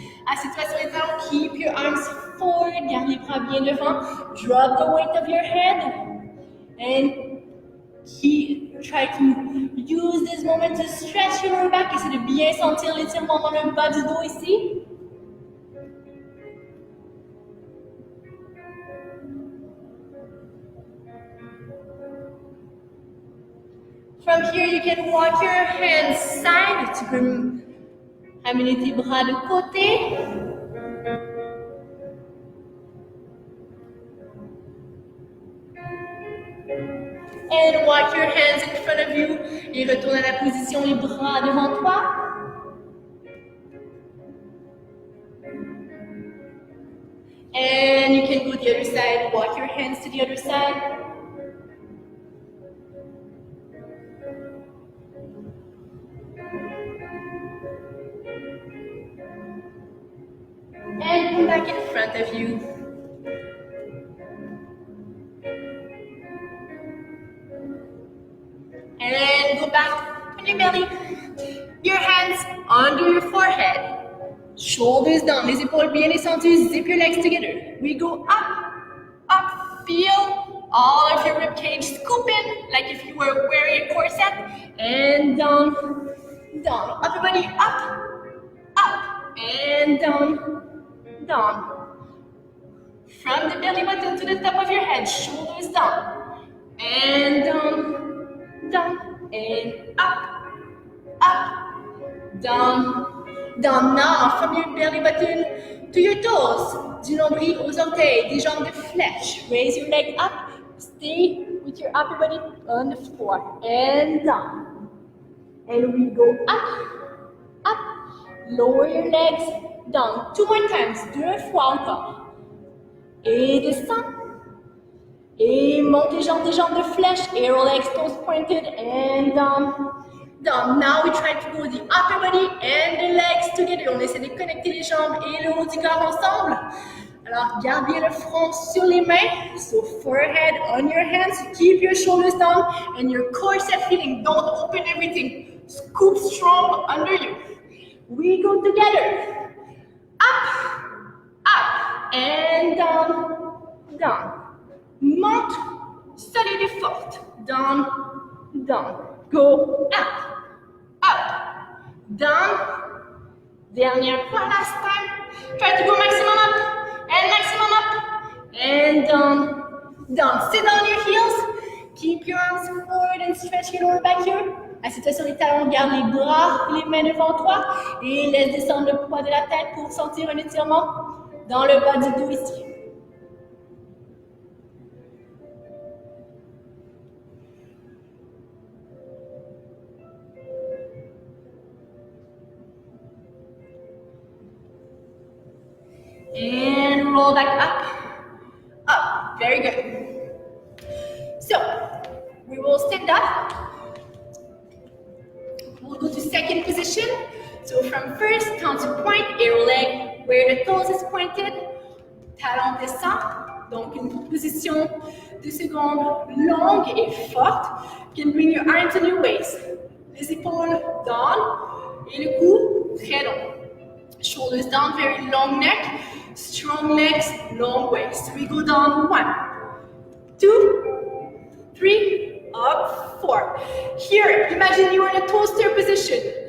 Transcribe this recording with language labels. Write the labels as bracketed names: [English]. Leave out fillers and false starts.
[French] Assieds-toi sur les talons. [English] Keep your arms forward. [French] Garde les bras bien devant. [English] Drop the weight of your head. And try to use this moment to stretch your lower back. [French] Essayez de bien sentir l'étirement dans le bas du dos ici. [English] From here, you can walk your hands side. [French] Tu peux amener tes bras de côté. [English] And walk your hands in front of you. [French] Et retourne à la position, les bras devant toi. [English] And you can go the other side. Walk your hands to the other side. back in front of you. And go back on your belly. Your hands under your forehead. Shoulders down, [French] les épaules bien descendues. [English] Zip your legs together. We go up, up. Feel all of your ribcage scoop in, like if you were wearing a corset. And down, down. Upper body up, up. And down, down. From the belly button to the top of your head. Shoulders down. And down, down. And up, up. Down, down. Now from your belly button to your toes, [French] du nombril aux orteils, des jambes de flèche. [English] Raise your leg up, stay with your upper body on the floor, and down. And we go up, up, lower your legs, down. 2 more times, [French] 2 fois encore. Et descend. Et monte les jambes de flèche, [English] arrow legs, toes pointed, and down. Down. Now we try to go the upper body and the legs together. [French] On essaie de connecter les jambes et le haut du corps ensemble. Alors, garde bien le front sur les mains. [English] So forehead on your hands. Keep your shoulders down and your corset feeling. Don't open everything. Scoop strong under you. We go together. Up, up, and down, down. [French] Monte, solide et forte. [English] Down, down. Go up, up, down. [French] Dernière fois, [English] last time. Try to go maximum up, and maximum up, and down, down. Sit on your heels. Keep your arms forward and stretch your lower back here. [French] Assieds-toi sur les talons, garde les bras, les mains devant toi, et laisse descendre le poids de la tête pour sentir un étirement dans le bas du dos ici. [English] And roll back up, up. Very good. So, we will stand up. We'll go to second position. So from first, counterpoint, arrow leg, where the toes is pointed. [French] Talon descend. Donc une position 2 secondes longue et forte. [English] You can bring your arms on your waist. [French] Les épaules down et le cou très long. [English] Shoulders down, very long neck. Strong legs, long waist. We go down 1, 2, 3, up, 4. Here, imagine you are in a toaster position.